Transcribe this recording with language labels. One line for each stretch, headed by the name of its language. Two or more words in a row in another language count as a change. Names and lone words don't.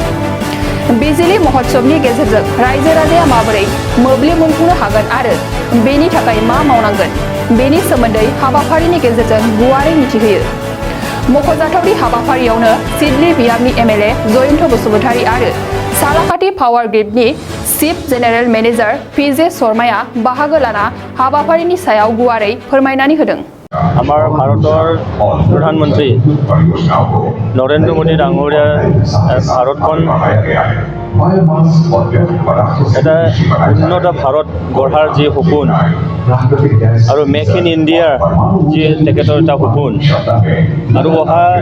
Bodo: बिजली महोत्सवनि गेजेरजों रायजो राजाया माबोरै मोब्लिब मोनफुंनो हागोन आरो बेनि थाखाय मा मावनांगोन बेनि सोमोन्दै हाबाफारिनि गेजेरजों गुवारै मिथिहोयो। मख'जाथावनि हाबाफारियावनो सिडली बियाबनि एमएलए जयन्त बसुमतारी आरो सालाखाथि पावार ग्रिडनि चिफ जेनेरेल मेनेजार पीजे शर्माया बाहागो लाना हाबाफारिनि सायाव गुवारै फोरमायनानै होदों।
Assamese: আমাৰ ভাৰতৰ প্ৰধানমন্ত্ৰী নৰেন্দ্ৰ মোদী ডাঙৰীয়াৰ ভাৰতখন এটা উন্নত ভাৰত গঢ়াৰ যি সপোন আৰু মেক ইন ইণ্ডিয়াৰ যি তেখেতৰ এটা সপোন আৰু অহা